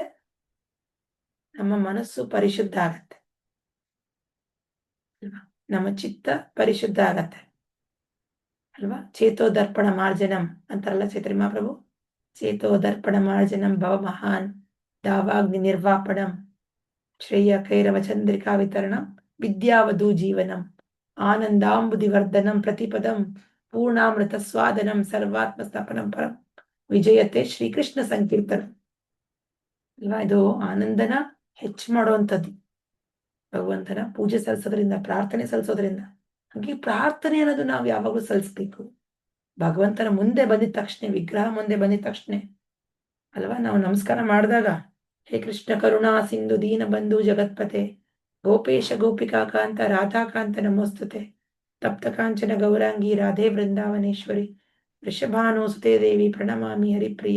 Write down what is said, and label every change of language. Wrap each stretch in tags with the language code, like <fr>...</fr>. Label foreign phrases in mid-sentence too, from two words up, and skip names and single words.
<kn>ನಮ್ಮ ಮನಸ್ಸು ಪರಿಶುದ್ಧ ಆಗತ್ತೆ ಅಲ್ವಾ? ನಮ್ಮ ಚಿತ್ತ ಪರಿಶುದ್ಧ ಆಗತ್ತೆ ಅಲ್ವಾ?</kn> <sa>ಚೇತೋ ದರ್ಪಣ ಮಾರ್ಜನಂ</sa> <kn>ಅಂತಾರಲ್ಲ ಚೈತ್ರಿ ಮಹಾಪ್ರಭು.</kn> <sa>ಚೇತೋ ದರ್ಪಣ ಮಾರ್ಜನಂ ಭವ ಮಹಾನ್ ದಾವಾಗ್ನಿ ನಿರ್ವಾಪಣಂ ಶ್ರೇಯ ಕೈರವ ಚಂದ್ರಿಕಾ ವಿತರಣಂ ವಿದ್ಯಾವಧೂ ಜೀವನಂ ಆನಂದಾಂಬುದಿವರ್ಧನಂ ಪ್ರತಿಪದಂ ಪೂರ್ಣಾಮೃತ ಸ್ವಾದನಂ ಸರ್ವಾತ್ಮ ಸ್ಥಾಪನಂ ಪರಂ ವಿಜಯತೆ ಶ್ರೀಕೃಷ್ಣ ಸಂಕೀರ್ತನ ಅಲ್ವಾ?</sa> <kn>ಇದು ಆನಂದನ ಹೆಚ್ಚು ಮಾಡುವಂಥದ್ದು ಭಗವಂತನ ಪೂಜೆ ಸಲ್ಲಿಸೋದ್ರಿಂದ, ಪ್ರಾರ್ಥನೆ ಸಲ್ಲಿಸೋದ್ರಿಂದ. ಹಾಗೆ ಪ್ರಾರ್ಥನೆ ಅನ್ನೋದು ನಾವು ಯಾವಾಗಲೂ ಸಲ್ಲಿಸ್ಬೇಕು. ಭಗವಂತನ ಮುಂದೆ ಬಂದಿದ ತಕ್ಷಣ, ವಿಗ್ರಹ ಮುಂದೆ ಬಂದಿದ ತಕ್ಷಣ ಅಲ್ವಾ, ನಾವು ನಮಸ್ಕಾರ ಮಾಡಿದಾಗ</kn> <sa>ಹೇ ಕೃಷ್ಣ ಕರುಣಾ ಸಿಂಧು ದೀನ ಬಂಧು ಜಗತ್ಪತೆ ಗೋಪೇಶ ಗೋಪಿಕಾಕಾಂತ ರಾಧಾಕಾಂತ ನಮೋಸ್ತುತೆ ತಪ್ತ ಕಾಂಚನ ಗೌರಾಂಗಿ ರಾಧೆ ವೃಂದಾವನೇಶ್ವರಿ ವೃಷಭಾನುಸುತೆ ದೇವಿ ಪ್ರಣಮಾಮಿ ಹರಿಪ್ರಿಯೆ.</sa>